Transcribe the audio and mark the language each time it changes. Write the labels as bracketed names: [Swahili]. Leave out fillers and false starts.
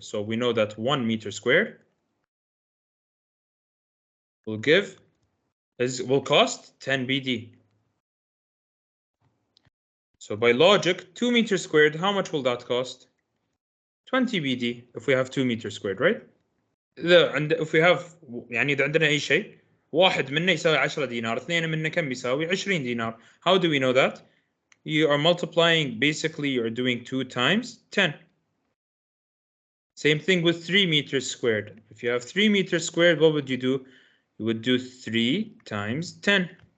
[English] So we know that 1 meter squared will cost 10 BD. So by logic, 2 meters squared, how much will that cost? 20 BD if we have 2 meters squared, right? if we have [Arabic] يعني إذا عندنا أي شيء واحد منه يساوي 10 دينار، اثنين منه كم بيساوي 20 دينار. [English] How do we know that? You are multiplying, basically you're doing 2 times 10. Same thing with 3 meters squared. If you have 3 meters squared, what would you do? You would do 3 times 10.